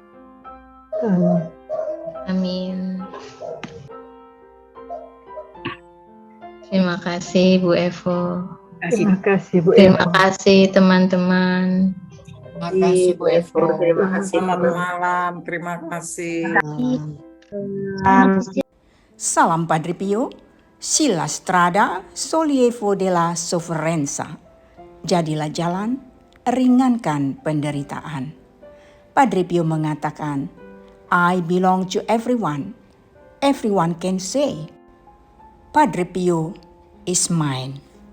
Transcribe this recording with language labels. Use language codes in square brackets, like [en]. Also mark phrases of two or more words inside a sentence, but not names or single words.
[id] Amin. Terima kasih Bu Evo. Terima kasih Bu Terima Evo. kasih teman-teman. Terima kasih Bu Evo. Terima kasih. Selamat malam. Terima kasih. [it] Salam Padre Pio, si la strada sollievo della sofferenza. [id] Jadilah jalan, ringankan penderitaan. Padre Pio mengatakan, [en] I belong to everyone. Everyone can say, Padre Pio is mine.